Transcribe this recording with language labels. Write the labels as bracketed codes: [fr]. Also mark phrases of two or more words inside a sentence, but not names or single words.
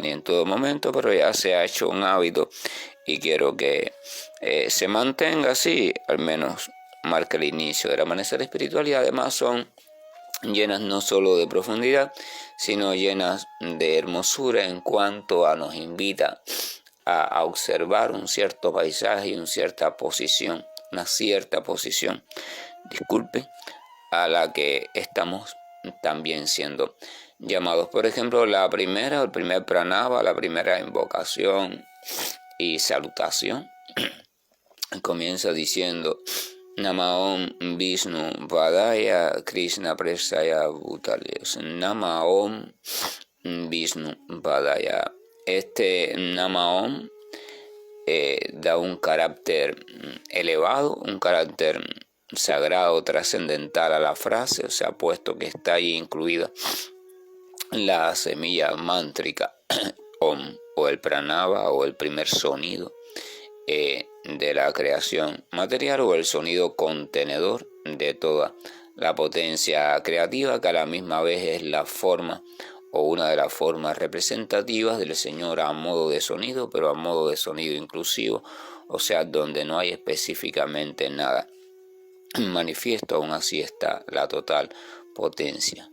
[es] ni en todo momento, pero ya se ha hecho un hábito y quiero que se mantenga así, al menos marca el inicio del amanecer espiritual, y además son llenas no solo de profundidad, sino llenas de hermosura en cuanto a nos invita a observar un cierto paisaje y una cierta posición, a la que estamos también siendo llamados. Por ejemplo, el primer pranava, la primera invocación y salutación, comienza diciendo [sa] नम ॐ विष्णु पादाय कृष्ण प्रेष्ठाय भूतले. नम ॐ विष्णु पादाय. [es] Este [sa] नम ॐ [es] da un carácter elevado, un carácter sagrado, trascendental a la frase, o sea, puesto que está ahí incluida la semilla mántrica Om, o el pranava, o el primer sonido de la creación material, o el sonido contenedor de toda la potencia creativa, que a la misma vez es la forma o una de las formas representativas del Señor a modo de sonido, pero a modo de sonido inclusivo, o sea, donde no hay específicamente nada manifiesto, aún así está la total potencia.